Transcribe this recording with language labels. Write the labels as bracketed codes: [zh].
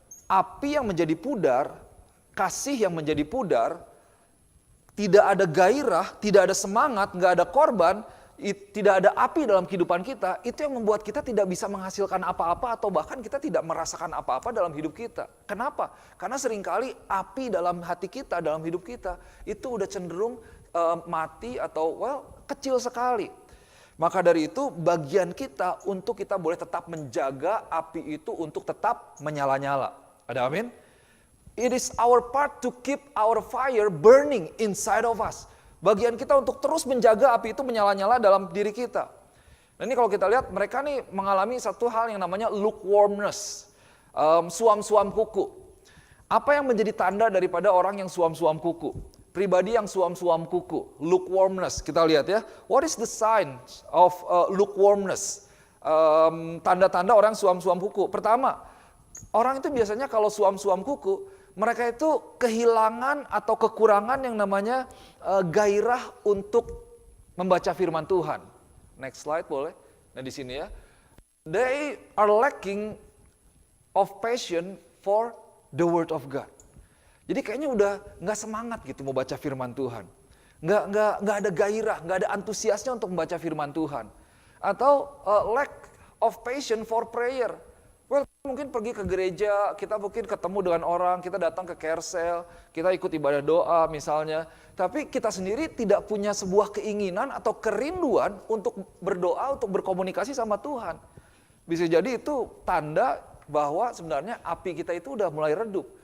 [id] Api yang menjadi pudar, kasih yang menjadi pudar, tidak ada gairah, tidak ada semangat, nggak ada korban, tidak ada api dalam kehidupan kita, itu yang membuat kita tidak bisa menghasilkan apa-apa atau bahkan kita tidak merasakan apa-apa dalam hidup kita. Kenapa? Karena seringkali api dalam hati kita, dalam hidup kita, itu udah cenderung mati atau kecil sekali. Maka dari itu bagian kita untuk kita boleh tetap menjaga api itu untuk tetap menyala-nyala. Ada amin? [en] It is our part to keep our fire burning inside of us. [id] Bagian kita untuk terus menjaga api itu menyala-nyala dalam diri kita. Nah ini kalau kita lihat mereka nih mengalami satu hal yang namanya lukewarmness. Suam-suam kuku. Apa yang menjadi tanda daripada orang yang suam-suam kuku? Pribadi yang suam-suam kuku. Lukewarmness. Kita lihat ya. [en] What is the sign of lukewarmness? [id] Tanda-tanda orang suam-suam kuku. Pertama, orang itu biasanya kalau suam-suam kuku, mereka itu kehilangan atau kekurangan yang namanya gairah untuk membaca firman Tuhan. [en] Next slide [id] boleh. Nah di sini ya. [en] They are lacking of passion for the word of God. [id] Jadi kayaknya udah nggak semangat gitu mau baca firman Tuhan. Nggak ada gairah, nggak ada antusiasnya untuk membaca firman Tuhan. Atau [en] lack of passion for prayer. [id] Mungkin pergi ke gereja, kita mungkin ketemu dengan orang, kita datang ke carousel, kita ikut ibadah doa misalnya. Tapi kita sendiri tidak punya sebuah keinginan atau kerinduan untuk berdoa, untuk berkomunikasi sama Tuhan. Bisa jadi itu tanda bahwa sebenarnya api kita itu udah mulai redup.